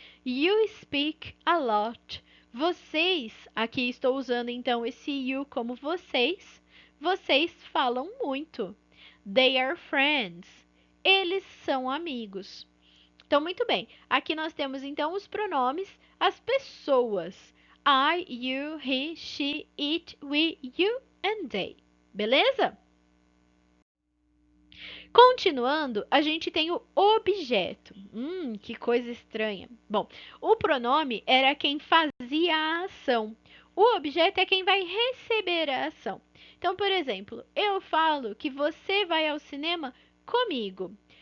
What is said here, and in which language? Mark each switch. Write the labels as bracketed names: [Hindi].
[English] You speak a lot. [Portuguese] Vocês, aqui estou usando então esse you como vocês. Vocês falam muito. [English] They are friends. [Portuguese] Eles são amigos. Então, muito bem. Aqui nós temos então os pronomes, as pessoas. [English] I, you, he, she, it, we, you and they. [Portuguese] Beleza? Continuando, a gente tem o objeto. Que coisa estranha. Bom, o pronome era quem fazia a ação. O objeto é quem vai receber a ação. Então, por exemplo, eu falo que você vai ao cinema comigo.